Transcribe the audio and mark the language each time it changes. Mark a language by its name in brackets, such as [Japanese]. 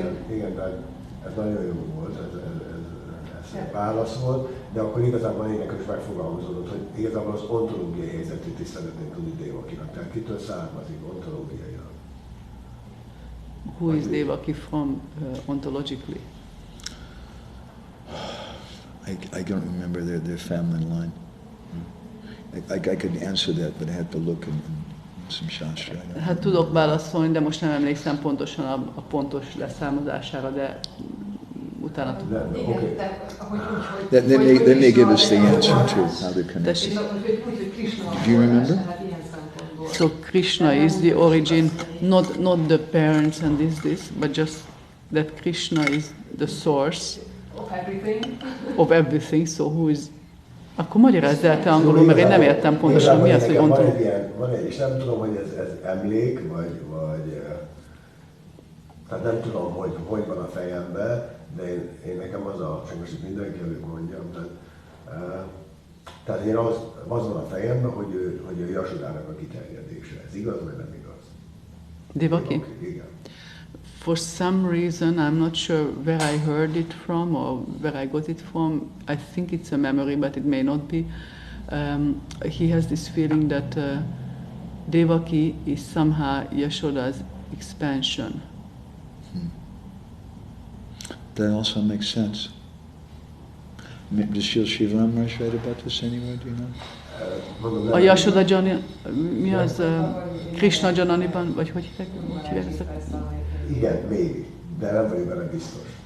[Hungarian] Igen, ez nagyon jó volt, ez válasz volt, de akkor igazából én nekem is megfogalmazódott, hogy igazából az ontológiai helyzetét is szeretném tudni Devakinak. Tehát kitől származik ontológiailag? [English] Who is Devaki from ontologically? I don't remember their family line. I could answer that, but I had to look in some shastra. [Hungarian] Hát tudok válaszolni, de most nem emlékszem pontosan a pontos leszármazására, de utána tudom. [English] Okay. Then they give us the answer too, how they're connected. Do you remember? So Krishna is the origin, not the parents and this, but just that Krishna is the source of everything. So who is? [Hungarian] Akkor magyarázz el te angolul, mert én nem értem pontosan, mi az, hogy ontológia. Van egy, és nem tudom, hogy ez emlék, vagy tehát nem tudom, hogy van a fejemben, de én nekem az a, csak most itt mindenki előtt mondjam, tehát én az van a fejemben, hogy ő Yashodának a kiterjedése. Ez igaz, vagy nem igaz? Devaki? Igen. [English] For some reason, I'm not sure where I heard it from or where I got it from. I think it's a memory, but it may not be. He has this feeling that Devaki is somehow Yashoda's expansion. That also makes sense. Does Srila Ramraj write about this anywhere, do you know? [Hungarian] A Yashoda Janani, mi az? Krishna Jananiban, vagy hogy hívják ezek? Igen, még, de nem vagyok benne biztos.